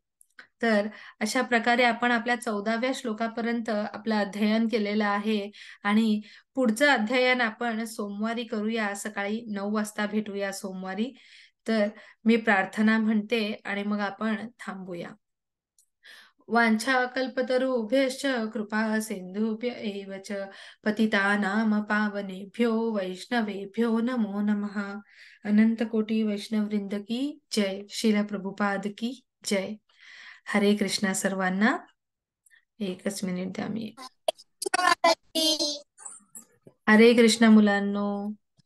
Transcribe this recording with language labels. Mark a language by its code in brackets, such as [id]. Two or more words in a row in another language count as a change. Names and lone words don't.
[mr] तर अशा प्रकारे आपण आपल्या 14व्या श्लोकापर्यंत आपलं अध्ययन केलेलं आहे. आणि पुढचं अध्ययन आपण सोमवारी करूया. सकाळी 9 वाजता भेटूया सोमवारी. तर मी प्रार्थना म्हणते आणि मग आपण थांबूया. [sa] वाञ्छाकल्पतरुभ्यश्च कृपा सिन्धुभ्य एव च पतितानां पावनेभ्यो वैष्णवेभ्यो नमो नमः. [mr] अनंत कोटी वैष्णववृंद की जय. श्रील प्रभुपाद की जय. हरे कृष्णा सर्वांना. एकच मिनिट द्या मी. हरे कृष्ण मुलांनो.